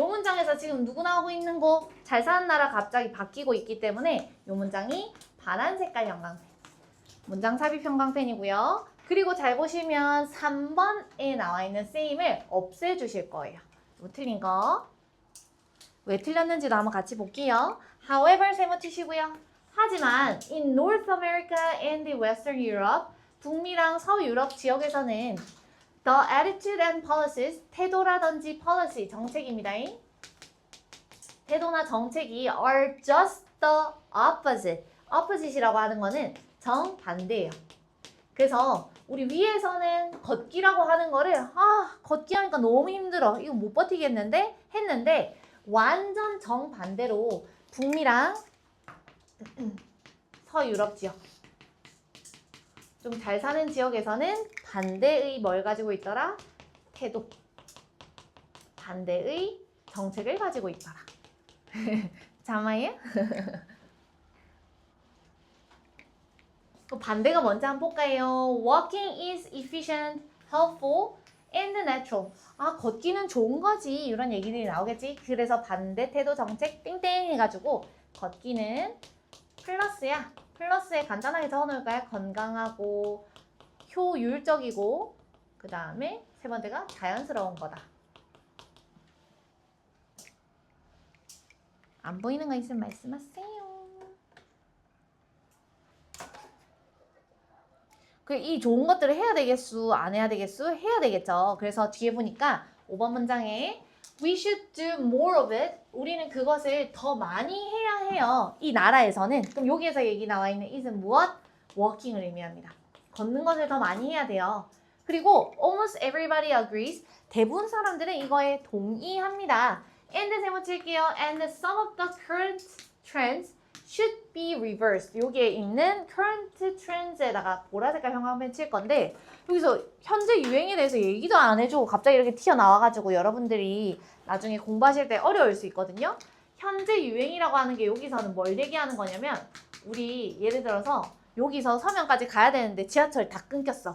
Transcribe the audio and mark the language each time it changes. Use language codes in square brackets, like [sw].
[ko] 이 문장에서 지금 누구 나오고 있는 거? 잘 사는 나라 갑자기 바뀌고 있기 때문에 이 문장이 파란 색깔 형광펜. 문장 삽입 형광펜이고요. 그리고 잘 보시면 3번에 나와 있는 쓰임을 없애주실 거예요. 뭐 틀린 거. 왜 틀렸는지도 한번 같이 볼게요. However 세모 치시고요. 하지만 [en] in North America and the Western Europe, [ko] 북미랑 서유럽 지역에서는 [en] the attitude and policies, [ko] 태도라든지 [en] policy, [ko] 정책입니다. 태도나 정책이 [en] are just the opposite. [ko] opposite이라고 하는 거는 정반대예요. 그래서 우리 위에서는 걷기라고 하는 거를 걷기 하니까 너무 힘들어. 이거 못 버티겠는데? 했는데 완전 정반대로 북미랑 서유럽 지역, 좀 잘 사는 지역에서는 반대의 뭘 가지고 있더라? 태도. 반대의 정책을 가지고 있더라. 자마예? 그 반대가 뭔지 한번 볼까요? [en] Walking is efficient, helpful, and natural. [ko] 걷기는 좋은 거지. 이런 얘기들이 나오겠지. 그래서 반대 태도 정책 땡땡 해가지고 걷기는 플러스야. 플러스에 간단하게 적어놓을까요? 건강하고 효율적이고 그 다음에 세 번째가 자연스러운 거다. 안 보이는 거 있으면 말씀하세요. 이 좋은 것들을 해야 되겠수? 안 해야 되겠수? 해야 되겠죠. 그래서 뒤에 보니까 5번 문장에 [en] We should do more of it. [ko] 우리는 그것을 더 많이 해야 해요. 이 나라에서는. 그럼 여기에서 얘기 나와 있는 is은 무엇? walking을 의미합니다. 걷는 것을 더 많이 해야 돼요. 그리고 [en] almost everybody agrees. [ko] 대부분 사람들은 이거에 동의합니다. and 세모 칠게요. [en] And some of the current trends should be reversed. [ko] 여기에 있는 current trends에다가 보라색깔 형광펜 칠 건데 여기서 현재 유행에 대해서 얘기도 안 해주고 갑자기 이렇게 튀어나와가지고 여러분들이 나중에 공부하실 때 어려울 수 있거든요. 현재 유행이라고 하는 게 여기서는 뭘 얘기하는 거냐면 우리 예를 들어서 여기서 서면까지 가야 되는데 지하철 다 끊겼어.